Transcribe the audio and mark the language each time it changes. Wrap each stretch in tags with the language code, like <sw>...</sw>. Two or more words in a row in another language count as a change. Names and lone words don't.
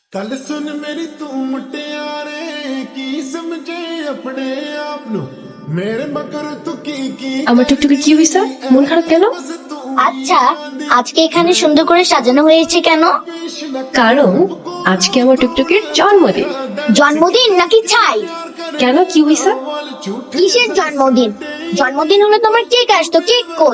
<pa>ਗੱਲ ਸੁਣ ਮੇਰੀ ਤੂੰ ਮੁਟਿਆਰੇ ਕੀ ਸਮਝੇ ਅਪਣੇ ਆਪ ਨੂੰ ਮੇਰੇ ਮਗਰ ਤੂੰ ਕੀ</pa> <bn>আমার টুকটুকি কি হইছে? মন খারাপ কেন? আচ্ছা, আজকে এখানে সুন্দর করে সাজানো হয়েছে কেন? কারণ আজকে আমার টুকটুকির জন্মদিন। জন্মদিন নাকি ছাই? কেন, কি হইছে? কিসের জন্মদিন? জন্মদিন হলে তোমার কেক আসতো, কেক কই?</bn>